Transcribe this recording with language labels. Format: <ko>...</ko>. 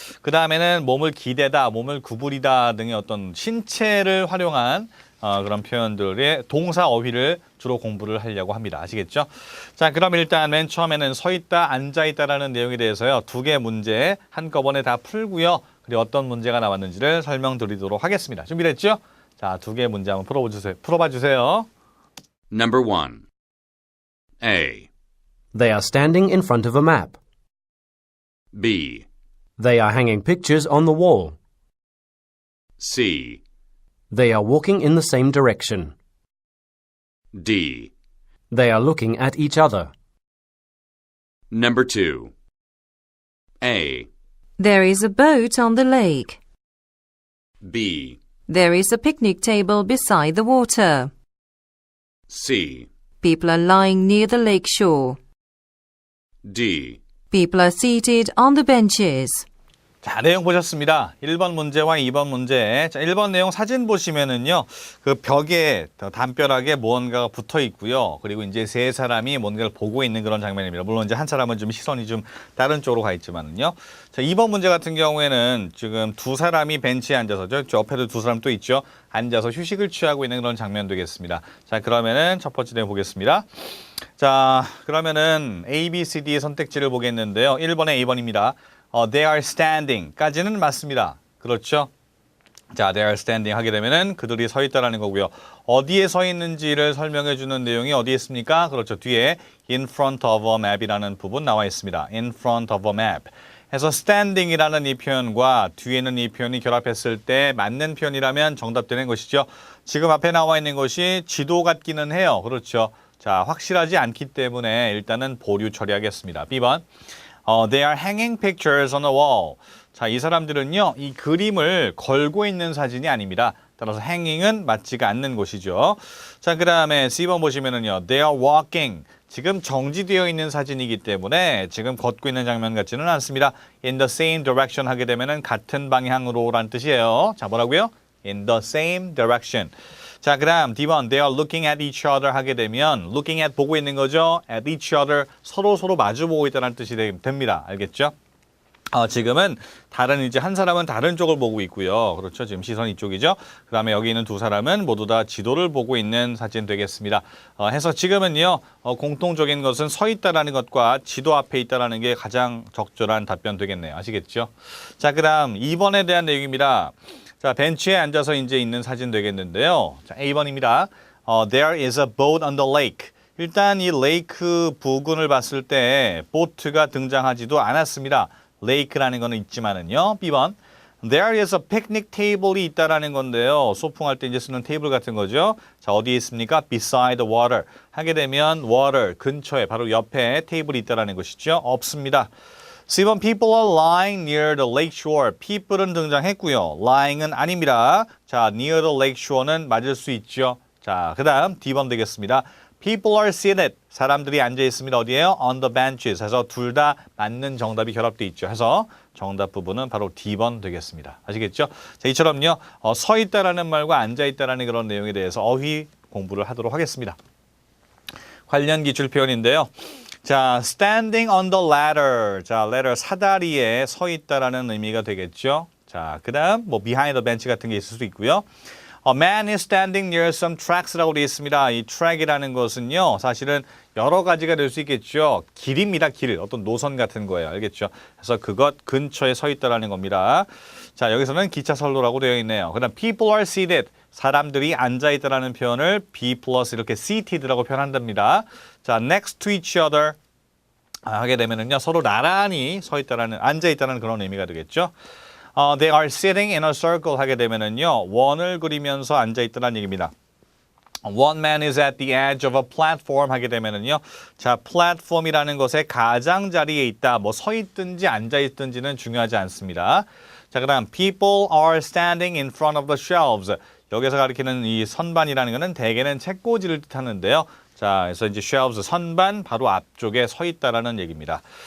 <ko>그 다음에는 몸을 기대다, 몸을 구부리다 등의 어떤 신체를 활용한 그런 표현들의 동사 어휘를 주로 공부를 하려고 합니다. 아시겠죠? 자, 그럼 일단 맨 처음에는 서 있다, 앉아 있다라는 내용에 대해서요. 두 개 문제 한꺼번에 다 풀고요. 그리고 어떤 문제가 나왔는지를 설명드리도록 하겠습니다. 준비됐죠? 자, 두 개 문제 한번 풀어봐 주세요.</ko> <en>Number 1. A. They are standing in front of a map. B. They are hanging pictures on the wall. C. They are walking in the same direction. D. They are looking at each other. Number 2. A. There is a boat on the lake. B. There is a picnic table beside the water. C. People are lying near the lake shore. D. People are seated on the benches.</en> <ko>자, 내용 보셨습니다. 1번 문제와 2번 문제. 자, 1번 내용 사진 보시면은요. 그 벽에 담벼락에 무언가가 붙어 있고요. 그리고 이제 세 사람이 뭔가를 보고 있는 그런 장면입니다. 물론 이제 한 사람은 좀 시선이 좀 다른 쪽으로 가 있지만은요. 자, 2번 문제 같은 경우에는 지금 두 사람이 벤치에 앉아서 저 옆에도 두 사람 또 있죠. 앉아서 휴식을 취하고 있는 그런 장면 되겠습니다. 자, 그러면은 첫 번째 내용 보겠습니다. 자, 그러면은 A, B, C, D의 선택지를 보겠는데요. 1번에 A번입니다.</ko> <en>They are standing</en> <ko>까지는 맞습니다. 그렇죠? 자,</ko> <en>they are standing</en> <ko>하게 되면은 그들이 서 있다라는 거고요. 어디에 서 있는지를 설명해 주는 내용이 어디에 있습니까? 그렇죠. 뒤에</ko> <en>in front of a map</en> <ko>이라는 부분 나와 있습니다.</ko> <en>in front of a map.</en> <ko>해서 standing이라는 이 표현과 뒤에는 이 표현이 결합했을 때 맞는 표현이라면 정답되는 것이죠. 지금 앞에 나와 있는 것이 지도 같기는 해요. 그렇죠. 자, 확실하지 않기 때문에 일단은 보류 처리하겠습니다. B번.</ko> <en>They are hanging pictures on the wall.</en> <ko>자, 이 사람들은요, 이 그림을 걸고 있는 사진이 아닙니다. 따라서 hanging은 맞지가 않는 것이죠. 자, 그 다음에 C번 보시면은요,</ko> <en>they are walking.</en> <ko>지금 정지되어 있는 사진이기 때문에 지금 걷고 있는 장면 같지는 않습니다.</ko> <en>In the same direction</en> <ko>하게 되면은 같은 방향으로라는 뜻이에요. 자, 뭐라고요?</ko> <en>In the same direction.</en> <ko>자, 그 다음 D번,</ko> <en>they are looking at each other</en> <ko>하게 되면 looking at 보고 있는 거죠.</ko> <en>at each other</en> <ko>서로 마주 보고 있다는 뜻이 됩니다. 알겠죠? 지금은 이제 한 사람은 다른 쪽을 보고 있고요. 그렇죠. 지금 시선이 이쪽이죠. 그 다음에 여기 있는 두 사람은 모두 다 지도를 보고 있는 사진 되겠습니다. 해서 지금은요, 공통적인 것은 서 있다라는 것과 지도 앞에 있다라는 게 가장 적절한 답변 되겠네요. 아시겠죠? 자, 그 다음 2번에 대한 내용입니다. 자, 벤치에 앉아서 이제 있는 사진 되겠는데요. 자, A번입니다.</ko> <en>There is a boat on the lake.</en> <ko>일단 이 레이크 부근을 봤을 때 보트가 등장하지도 않았습니다. 레이크라는 거는 있지만은요. B번.</ko> <en>There is a picnic table이</en> <ko>있다라는 건데요. 소풍할 때 이제 쓰는 테이블 같은 거죠. 자, 어디에 있습니까?</ko> <en>Beside the water.</en> <ko>하게 되면 water 근처에 바로 옆에 테이블이 있다라는 것이죠. 없습니다.</ko> <en>10번 people are lying near the lake shore.</en> <ko>people은 등장했고요. lying은 아닙니다. 자,</ko> <en>near the lake shore</en> <ko>는 맞을 수 있죠. 자, 그 다음 D번 되겠습니다.</ko> <en>People are seated.</en> <ko>사람들이 앉아 있습니다. 어디에요?</ko> <en>On the benches.</en> <ko>해서 둘 다 맞는 정답이 결합되어 있죠. 해서 정답 부분은 바로 D번 되겠습니다. 아시겠죠? 자, 이처럼요. 서 있다라는 말과 앉아 있다라는 그런 내용에 대해서 어휘 공부를 하도록 하겠습니다. 관련 기출 표현인데요. 자,</ko> <en>standing on the ladder.</en> <ko>자, ladder 사다리에 서 있다라는 의미가 되겠죠. 자, 그다음 뭐</ko> <en>behind the bench</en> <ko>같은 게 있을 수도 있고요.</ko> <en>A man is standing near some tracks</en> <ko>라고 되어 있습니다. 이 track이라는 것은요, 사실은 여러 가지가 될 수 있겠죠. 길입니다, 길. 어떤 노선 같은 거예요. 알겠죠? 그래서 그것 근처에 서 있다라는 겁니다. 자, 여기서는 기차선로라고 되어 있네요.</ko> <en>그다음 people are seated.</en> <ko>사람들이 앉아 있다라는 표현을 be plus 이렇게 seated라고 표현한답니다. 자,</ko> <en>next to each other</en> <ko>하게 되면은요, 서로 나란히 서 있다라는, 앉아 있다는 그런 의미가 되겠죠.</ko> <en>They are sitting in a circle</en> <ko>하게 되면은요, 원을 그리면서 앉아 있다는 얘기입니다.</ko> <en>One man is at the edge of a platform</en> <ko>하게 되면은요, 자, 플랫폼이라는 것의 가장자리에 있다. 뭐 서 있든지 앉아 있든지는 중요하지 않습니다. 자, 그다음</ko> <en>people are standing in front of the shelves.</en> <ko>여기서 가리키는 이 선반이라는 것은 대개는 책꽂이를 뜻하는데요. 자, 그래서 이제 shelves 선반 바로 앞쪽에 서 있다라는 얘기입니다.</ko>